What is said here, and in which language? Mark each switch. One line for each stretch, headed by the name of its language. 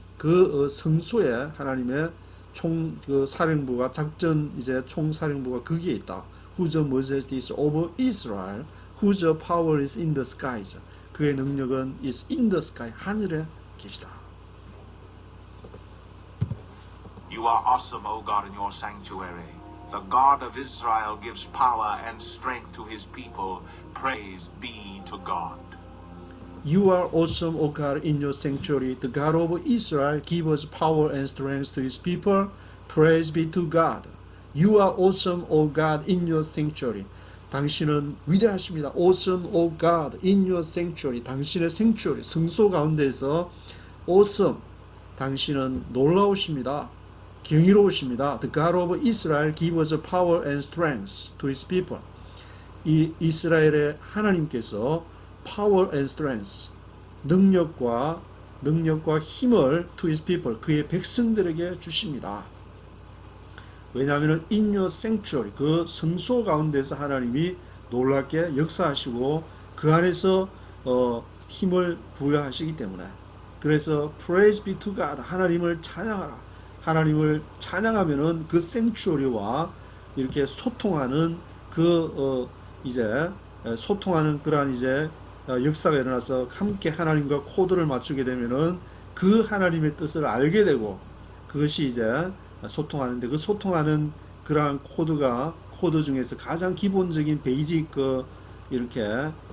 Korean: 성소에 하나님의 그 사령부가 작전 이제 총사령부가 거기에 있다.
English: Whose majesty is over Israel, whose power is in the skies.
Korean: 그의 능력은
English: is in the sky,
Korean: 하늘에 계시다.
English: You are awesome, O God, in your sanctuary. The God of Israel gives power and strength to his people. Praise be to God. You are awesome, O God, in your sanctuary. The God of Israel gives us power and strength to his people. Praise be to God. You are awesome, O God, in your sanctuary.
Korean: 당신은 위대하십니다.
English: Awesome, O God, in your sanctuary.
Korean: 당신의 sanctuary, 성소 가운데에서 awesome. 당신은 놀라우십니다. 경이로우십니다.
English: The God of Israel gives us power and strength to his people.
Korean: 이 이스라엘의 하나님께서
English: power and strength,
Korean: 능력과 힘을
English: to his people,
Korean: 그의 백성들에게 주십니다. 왜냐하면
English: in your sanctuary,
Korean: 그 성소 가운데서 하나님이 놀랍게 역사하시고 그 안에서 힘을 부여하시기 때문에. 그래서
English: praise be to God,
Korean: 하나님을 찬양하라. 하나님을 찬양하면은 그 sanctuary와 이렇게 소통하는 이제 소통하는 그러한 이제 역사가 일어나서 함께 하나님과 코드를 맞추게 되면은 그 하나님의 뜻을 알게 되고 그것이 이제 소통하는데 그 소통하는 그러한 코드 중에서 가장 기본적인 베이직 이렇게